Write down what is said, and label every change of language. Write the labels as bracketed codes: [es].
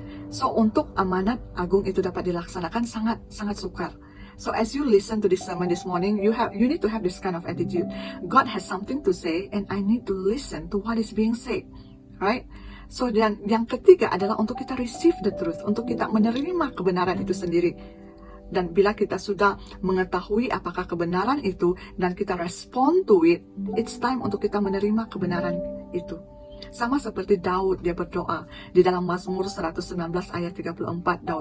[ms] So untuk amanat agung itu dapat dilaksanakan sangat sukar. [en] So as you listen to this sermon this morning, you need to have this kind of attitude. God has something to say and I need to listen to what is being said. Right? [ms] So dan yang ketiga adalah untuk kita [en] receive the truth, [ms] untuk kita menerima kebenaran itu sendiri. Dan bila kita sudah mengetahui apakah kebenaran itu dan kita [en] respond to it, it's time [ms] untuk kita menerima kebenaran itu. Sama seperti Daud, dia berdoa di dalam Mazmur 119 ayat 34.